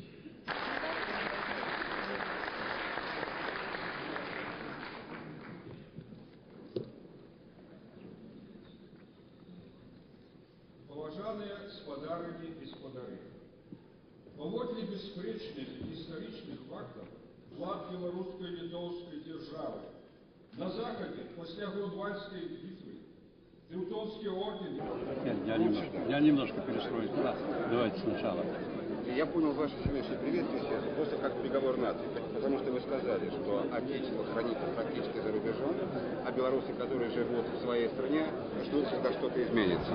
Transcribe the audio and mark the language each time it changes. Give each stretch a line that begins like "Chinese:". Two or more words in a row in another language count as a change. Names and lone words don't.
Belarusian: Поважаныя спадарыні і спадары, паводле бясспрэчных гістарычных фактаў вклад беларускай літоўскай дзяржавы на захадзе пасля Грунвальдскай бітвы
Russian: Теутонский орден. Я немножко перестрою. Да, давайте сначала. Я понял ваше сегодняшнее приветствие просто как приговор нации, потому что вы сказали, что Отечество хранится практически за рубежом, а белорусы, которые живут в своей стране, ждут, когда что-то изменится.